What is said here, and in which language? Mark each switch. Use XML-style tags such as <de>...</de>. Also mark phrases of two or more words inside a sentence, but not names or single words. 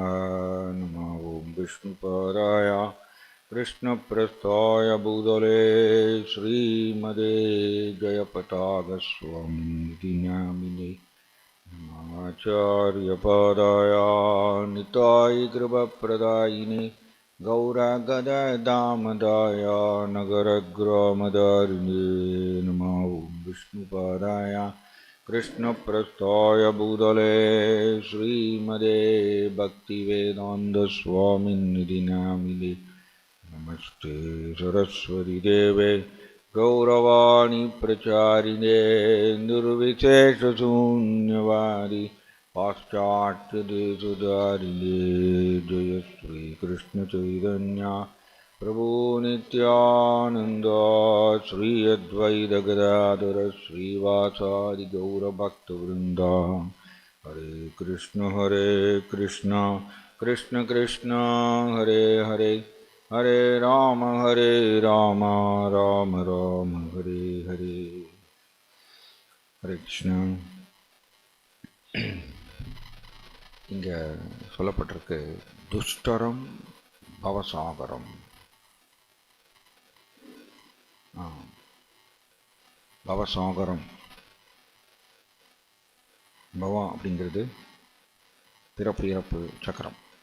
<sa>नमो ओम् विष्णुपादाय कृष्णप्रस्थाय भूतले श्रीमते जयपताकस्वामीति नामिने आचार्यपादाय निताय कृपप्रदायिने गौरागदादामदाय नगरग्रामदारिणे नमो विष्णुपादाय कृष्णप्रस्थाय भूतले श्रीमदे भक्तिवेदान्तस्वामिन्निधि नामिने नमस्ते सरस्वती देवे गौरवाणी प्रचारिणे निर्विशेषशून्यवादी पाश्चात्यदेशधारिणे जय श्री कृष्ण चैतन्य प्रभु नित्यानंद श्री अद्वैत गदाधर श्रीवासादि गौरभक्तवृंद. हरे कृष्ण कृष्ण कृष्ण हरे हरे हरे राम राम राम हरे हरे. हरे कृष्ण.</sa> <ta>இங்கே சொல்லப்பட்டிருக்கு</ta> <sa>दुस्तरं भवसागरम्.</sa> <ta>பவசாகரம், பவா அப்படிங்கிறது பிறப்பு இறப்பு சக்கரம்.</ta>